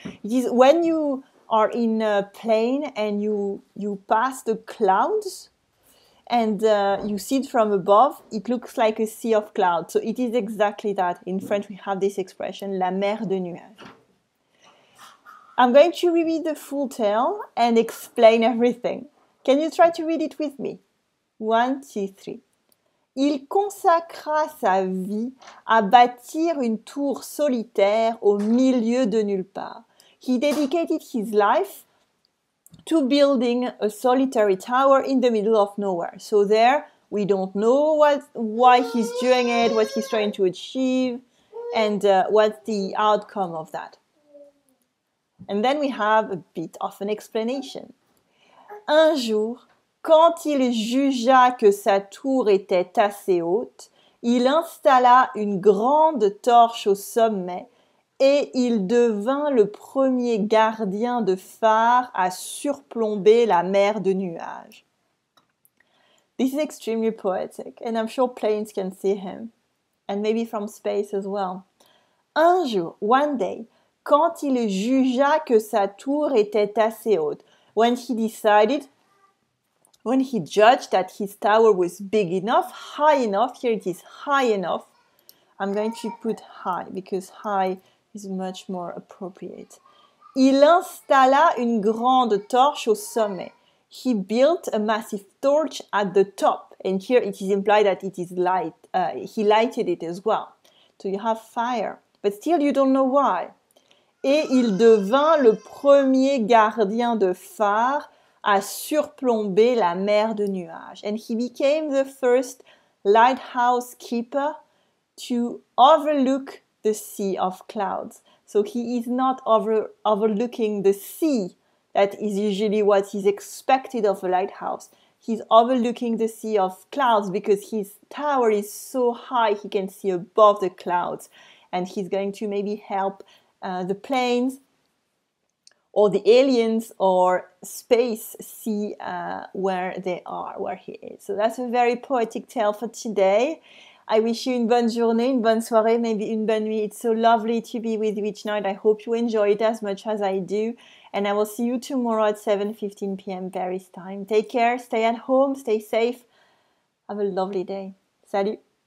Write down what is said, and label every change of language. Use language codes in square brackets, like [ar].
[en] It is when you are in a plane and you pass the clouds and you see it from above, it looks like a sea of clouds. So it is exactly that. In French, we have this expression, [fr] la mer de nuages. [en] I'm going to reread the full tale and explain everything. Can you try to read it with me? 1, 2, 3. [fr] Il consacra sa vie à bâtir une tour solitaire au milieu de nulle part. [en] He dedicated his life to building a solitary tower in the middle of nowhere. So there, we don't know why he's doing it, what he's trying to achieve, and what's the outcome of that. And then we have a bit of an explanation. [fr] Un jour, quand il jugea que sa tour était assez haute, il installa une grande torche au sommet et il devint le premier gardien de phare à surplomber la mer de nuages. [en] This is extremely poetic, and I'm sure planes can see him, and maybe from space as well. [fr] Un jour, [en] one day, [fr] quand il jugea que sa tour était assez haute, [en] when he judged that his tower was big enough, high enough, here it is high enough. I'm going to put high because high is much more appropriate. [fr] Il installa une grande torche au sommet. [en] He built a massive torch at the top. And here it is implied that it is light. He lighted it as well. So you have fire. But still you don't know why. [fr] et il devint le premier gardien de phare à surplomber la mer de nuages. [en] And he became the first lighthouse keeper to overlook the sea of clouds. So he is not overlooking the sea. That is usually what is expected of a lighthouse. He's overlooking the sea of clouds because his tower is so high he can see above the clouds. And he's going to maybe help the planes or the aliens or space see where they are, where he is. So that's a very poetic tale for today. I wish you [fr] une bonne journée, une bonne soirée, [en] maybe [fr] une bonne nuit. [en] It's so lovely to be with you each night. I hope you enjoy it as much as I do. And I will see you tomorrow at 7:15 p.m. Paris time. Take care, stay at home, stay safe. Have a lovely day. Salut!